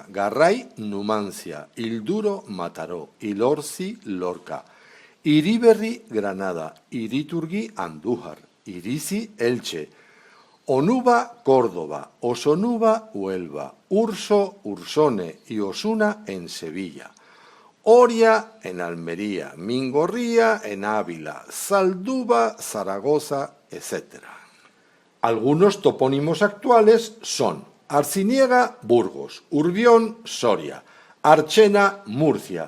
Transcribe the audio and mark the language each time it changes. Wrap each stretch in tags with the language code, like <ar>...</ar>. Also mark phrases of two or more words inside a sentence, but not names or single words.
<es>Garray, Numancia. Ilduro, Mataró. Ilorzi, Lorca. Iriberri, Granada. Iriturgi, Andújar. Irizi, Elche. Onuba, Córdoba. Osonuba, Huelva. Urso, Ursone y Osuna en Sevilla. Oria en Almería, Mingorría en Ávila, Zalduba, Zaragoza, etc. Algunos topónimos actuales son Arciniega, Burgos, Urbión, Soria, Archena, Murcia,</es>